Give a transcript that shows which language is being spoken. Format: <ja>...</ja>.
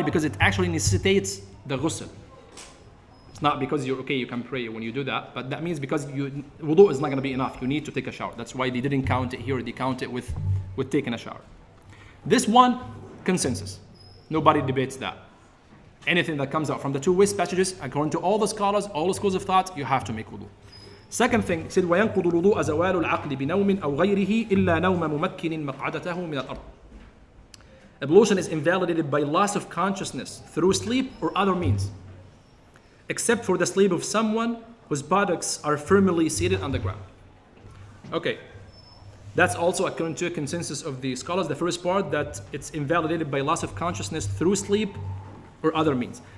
<en>Because it actually necessitates the ghusl. It's not because you're okay, you can pray when you do that, but that means because wudu is not going to be enough. You need to take a shower. That's why they didn't count it here. They count it with taking a shower. This one, consensus. Nobody debates that. Anything that comes out from the 2 waste passages, according to all the scholars, all the schools of thought, you have to make wudu. Second thing, he said,</en> <ar>وَيَنْقُضُ الْوُضُوءَ زَوَالُ الْعَقْلِ بِنَوْمٍ أَوْ غَيْرِهِ إِلَّا نَوْمَ مُمَكِّنٍ مَقْعَدَتَهُ مِنَ الْأَرْضِ.</ar> <en>ablution is invalidated by loss of consciousness through sleep or other means, except for the sleep of someone whose buttocks are firmly seated on the ground. Okay, that's also according to a consensus of the scholars, the first part, that it's invalidated by loss of consciousness through sleep or other means.</en>